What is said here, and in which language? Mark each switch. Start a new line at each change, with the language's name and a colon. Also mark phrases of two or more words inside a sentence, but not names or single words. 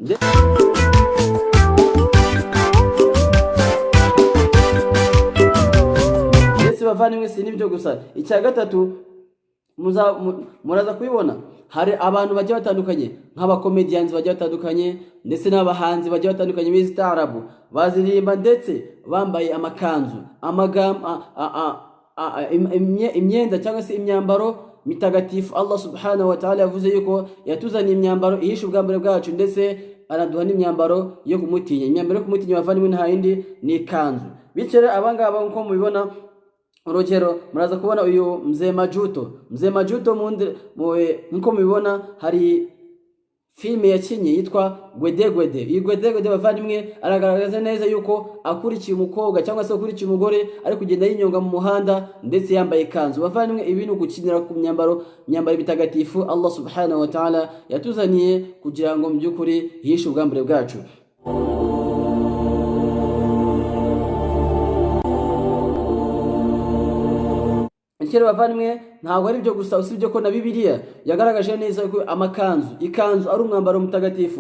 Kinyarwanda: Bavandimwe si nibyo gusa, icya gatatu muraza kubibona hari abantu bagiye batandukanye nk'abakomedians bagiye batandukanye ndetse n'abahanzi bagiye batandukanye b'izi taarabu, baziririmba ndetse bambaye amakanzu, imyenda cyangwa se imyambaro mitagatifu.
Arabic: الله سبحانه وتعالى
Kinyarwanda: yavuze yuko yatuzaniye imyambaro ihisha ubwambure bwacu ndetse araduha n'imyambaro yo kumutinya. Imyambaro yo kumutinya bavandimwe nta yindi ni ikanzu. Bityo abangaba nko mubibona, urugero muraza kubona uyu mzee Majuto nko mubibona hari filime yakinye yitwa Gwedegwede. Iyi Gwedegwede bavandimwe aragaragaza neza yuko akurikiye umukobwa cyangwa se akurikiye umugore ari kugenda yinyonga mu muhanda ndetse yambaye ikanzu. Bavandimwe ibi ni ugukinira ku myambaro bitagatifu
Arabic: الله سبحانه وتعالى
Kinyarwanda: yatuzaniye kugira ngo mu by'ukuri hishe ubwambure bwacu. Kera bavandimwe ntabwo ari byo gusa, usibye ko na Bibiliya yagaragaje neza ko ikanzu ari umwambaro mutagatifu.